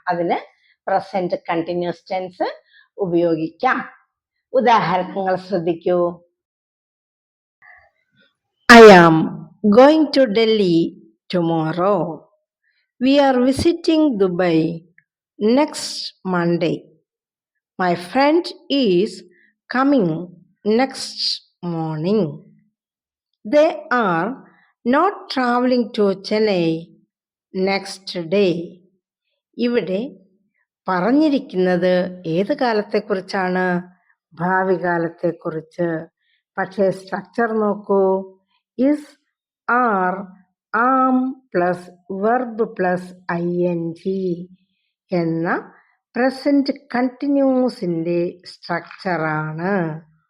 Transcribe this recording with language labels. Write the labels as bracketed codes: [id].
[ml] അതിന് present continuous tense ഉപയോഗിക്കാം. ഉദാഹരണങ്ങൾ ശ്രദ്ധിക്കൂ. [en] I am going to Delhi tomorrow. We are visiting Dubai next Monday. My friend is coming next morning. They are not traveling to Chennai next day. [ml] ഇവിടെ പറഞ്ഞിരിക്കുന്നത് ഏത് കാലത്തെക്കുറിച്ചാണ്? ഭാവി കാലത്തെക്കുറിച്ച്. പക്ഷേ structure നോക്കൂ. Is, R, am plus verb plus ing എന്ന present കണ്ടിന്യൂസിന്റെ സ്ട്രക്ചറാണ്.